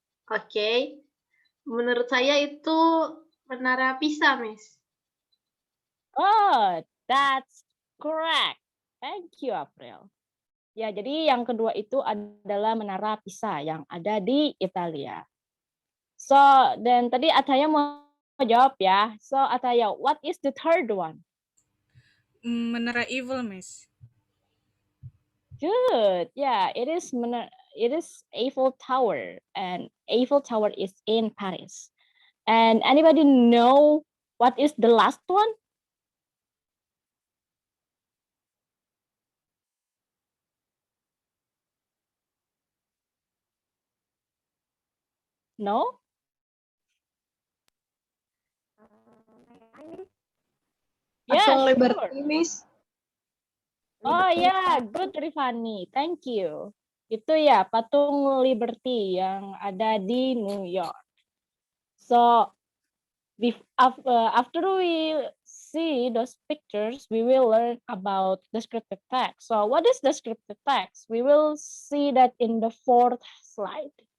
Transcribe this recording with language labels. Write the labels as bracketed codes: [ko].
[id] Oke. Menurut saya itu Menara Pisa, Miss. [en] Oh, that's correct. Thank you, April. [id] Ya, jadi yang kedua itu adalah Menara Pisa yang ada di Italia. So, dan tadi Ataya mau jawab ya. [en] So, Ataya, what is the third one? [id] Menara Eiffel, Miss. [en] Good. Yeah, it is Eiffel Tower, and Eiffel Tower is in Paris. And anybody know what is the last one? No? May I, Miss? [id] Patung [en] sure. Liberty, Miss. Oh ya, good Rifani, thank you. [id] Itu ya patung Liberty yang ada di New York. [en] So after we see those pictures, we will learn about descriptive text. So what is descriptive text? We will see that in the fourth slide.